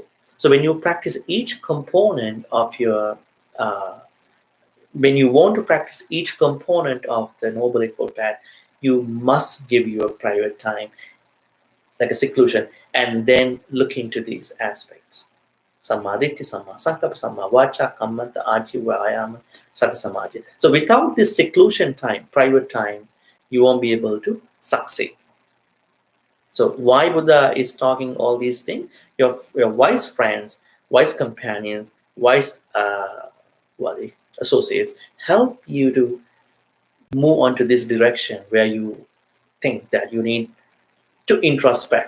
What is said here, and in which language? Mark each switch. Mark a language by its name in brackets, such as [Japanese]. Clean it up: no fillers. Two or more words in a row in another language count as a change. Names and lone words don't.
[English] So when you practice each component of your, when you want to practice each component of the Noble Eightfold Path, you must give your private time, like a seclusion, and then look into these aspects. [Pali] Sammaditthi, Samma Sankappa, Samma Vacha, Kammanta, Ajiva, Ayama, Sati Samadhi. [English] So without this seclusion time, private time, you won't be able to succeed. So why Buddha is talking all these things? Your wise friends, wise companions, wise associates help you to move on to this direction where you think that you need to introspect.